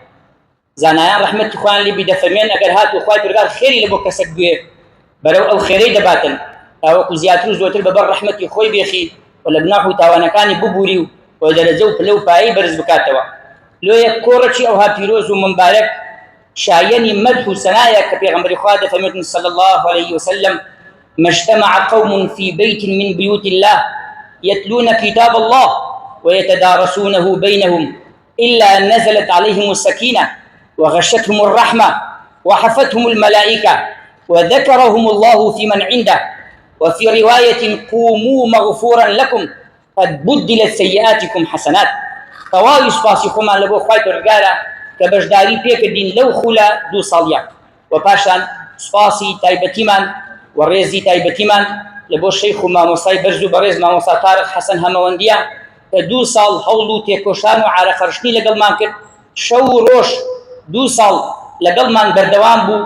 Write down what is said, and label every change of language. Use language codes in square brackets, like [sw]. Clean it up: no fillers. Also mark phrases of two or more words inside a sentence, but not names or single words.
[ckb] زانایان ڕەحمەتی خوایان لێ بی دەفەرمێن ئەگەر هاتوو خوای پەروەردگار خێری لە بۆ کەسێک بوێ بەرەو ئەو خێرەی دەباتن تاوەکو زیاتر و زۆرتر بەبەر ڕەحمەتی خۆی بێخی و لە گوناح و تاوانەکانی ببووری و دەرەجە و پلە و پایەی بەرز بکاتەوە. لۆ یەک کۆڕەکی ئەوها پیرۆز و ممبارەک شایەنی مەدح و سەنایە کە پێغەمبەری خوا دەفەرمێتن [ar] صلی الله عليه وسلم: ما اجتمع قوم في بيت من بيوت الله يتلون كتاب الله ويتدارسونه بينهم إلا نزلت عليهم السكينة وغشتهم الرحمة وحفتهم الملائكة وذكرهم الله في من عنده، وفي رواية: قوموا مغفورا لكم قد بدلت سيئاتكم حسنات. [ckb] تەواوی سوپاسی خۆمان لە بۆ خوای پەروەردگارە کە بەشداری پێکردین لەو خولە 2 ساڵیە، و پاشان سوپاسی تایبەتیمان و ڕێزی تایبەتیمان لە بۆ شەیخ و مامۆستای بەرز و بەڕێز مامۆستا تارق حەسەن هەمەوەندیە کە 2 ساڵ هەوڵ و تێکۆشان و عارەقەڕشتنی لەگەڵمان کرد، شەو و ڕۆژ 2 ساڵ لەگەڵمان بەردەوام بوو.